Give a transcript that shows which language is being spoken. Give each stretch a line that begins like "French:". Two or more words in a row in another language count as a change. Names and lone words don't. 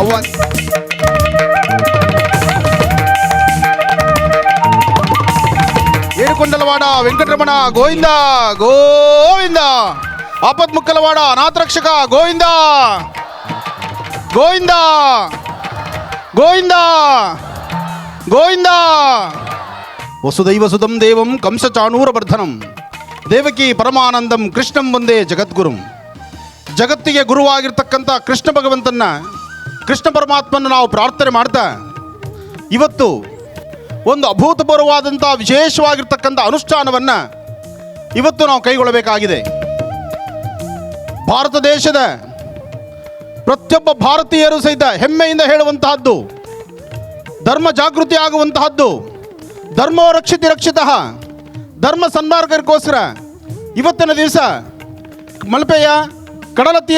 Telugu: ఏడుకొండలవాడ వెంకటరమణ గోవింద గోవింద ఆపదమొక్కులవాడ అనాథరక్షక గోవింద గోవింద గోవింద గోవింద
Sanskrit: ವಸುದೈವ ಸುತಂ ದೇವಂ ಕಂಸಚಾಣೂರವರ್ಧನಂ ದೇವಕಿ ಪರಮಾನಂದಂ ಕೃಷ್ಣಂ ಒಂದೇ ಜಗದ್ಗುರುಂ.
Kannada: ಜಗತ್ತಿಗೆ ಗುರುವಾಗಿರ್ತಕ್ಕಂಥ ಕೃಷ್ಣ ಭಗವಂತನ ಕೃಷ್ಣ ಪರಮಾತ್ಮನ ನಾವು ಪ್ರಾರ್ಥನೆ ಮಾಡ್ತಾ ಇವತ್ತು ಒಂದು ಅಭೂತಪೂರ್ವವಾದಂಥ ವಿಶೇಷವಾಗಿರ್ತಕ್ಕಂಥ ಅನುಷ್ಠಾನವನ್ನು ಇವತ್ತು ನಾವು ಕೈಗೊಳ್ಳಬೇಕಾಗಿದೆ. ಭಾರತ ದೇಶದ ಪ್ರತಿಯೊಬ್ಬ ಭಾರತೀಯರು ಸಹಿತ ಹೆಮ್ಮೆಯಿಂದ ಹೇಳುವಂತಹದ್ದು, ಧರ್ಮ ಜಾಗೃತಿ ಆಗುವಂತಹದ್ದು,
Sanskrit: ಧರ್ಮೋ ರಕ್ಷಿತಿ ರಕ್ಷಿತಃ,
Kannada: ಧರ್ಮ ಸನ್ಮಾರ್ಗಕ್ಕೋಸ್ಕರ ಇವತ್ತಿನ ದಿವಸ ಮಲ್ಪೆಯ ಕಡಲ